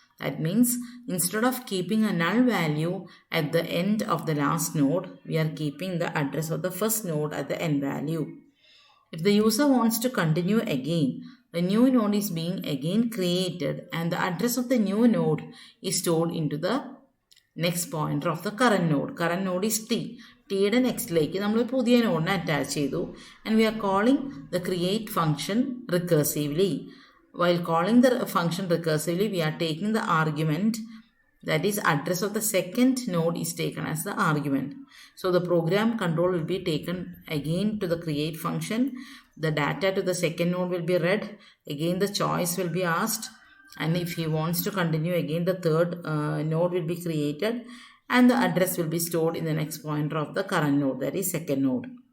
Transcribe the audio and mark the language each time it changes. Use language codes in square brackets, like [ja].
[en] That means instead of keeping a null value at the end of the last node, we are keeping the address of the first node at the end value. If the user wants to continue again, the new node is being again created and the address of the new node is stored into the next pointer of the current node. Current node is t. [ml] T-യുടെ നെക്സ്റ്റിലേക്ക് നമ്മൾ പുതിയ നോഡിനെ attach ചെയ്തു. [en] And we are calling the create function recursively. While calling the function recursively, we are taking the argument, that is address of the second node is taken as the argument. So the program control will be taken again to the create function. The data to the second node will be read. Again the choice will be asked, and if he wants to continue, again the third node will be created and the address will be stored in the next pointer of the current node, that is second node.